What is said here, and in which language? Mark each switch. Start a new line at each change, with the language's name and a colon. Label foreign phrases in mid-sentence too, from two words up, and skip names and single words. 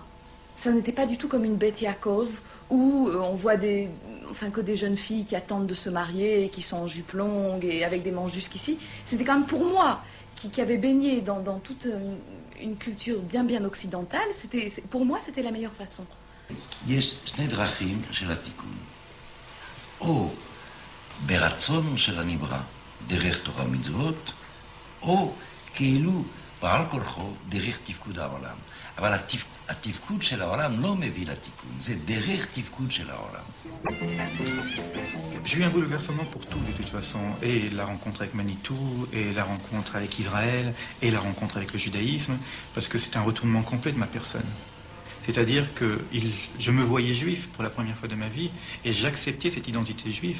French: Ça n'était pas du tout comme une Beth Yaakov où on voit que des jeunes filles qui attendent de se marier et qui sont en jupe longue et avec des manches jusqu'ici. C'était quand même pour moi qui avait baigné dans toute une culture bien occidentale. Pour moi, c'était la meilleure façon.
Hebrew: יש שני דרכים של התיקון. או ברצון של הנברא, דרך תורה ומצוות, או כאילו בעל כורחו דרך תפקוד העולם. אבל התפקוד של העולם לא מביא לתיקון, זה דרך תפקוד של העולם.
French: J'ai eu un bouleversement pour tout de toute façon, et la rencontre avec Manitou, et la rencontre avec Israël, et la rencontre avec le judaïsme, parce que c'est un retournement complet de ma personne. C'est-à-dire que je me voyais juif pour la première fois de ma vie, et j'acceptais cette identité juive.